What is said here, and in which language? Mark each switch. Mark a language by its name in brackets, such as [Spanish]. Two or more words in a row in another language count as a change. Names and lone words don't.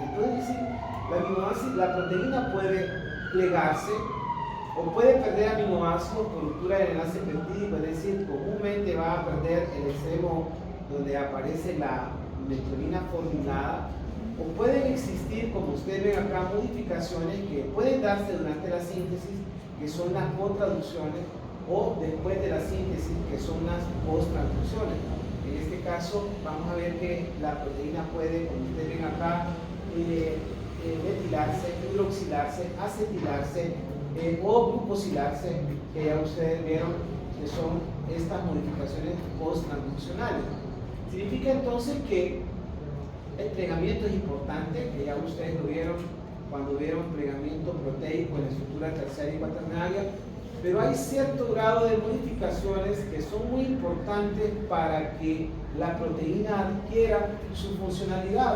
[Spanish] Entonces, la proteína puede plegarse o puede perder aminoácidos por ruptura del enlace peptídico, es decir, comúnmente va a perder el extremo donde aparece la metionina formulada, o pueden existir, como ustedes ven acá, modificaciones que pueden darse durante la síntesis, que son las cotraducciones, o después de la síntesis, que son las post-transducciones. En este caso, vamos a ver que la proteína puede, como ustedes ven acá, metilarse, hidroxilarse, acetilarse o glucosilarse, que ya ustedes vieron que son estas modificaciones post-transduccionales. Significa entonces que el plegamiento es importante, que ya ustedes lo vieron cuando vieron plegamiento proteico en la estructura terciaria y cuaternaria, pero hay cierto grado de modificaciones que son muy importantes para que la proteína adquiera su funcionalidad.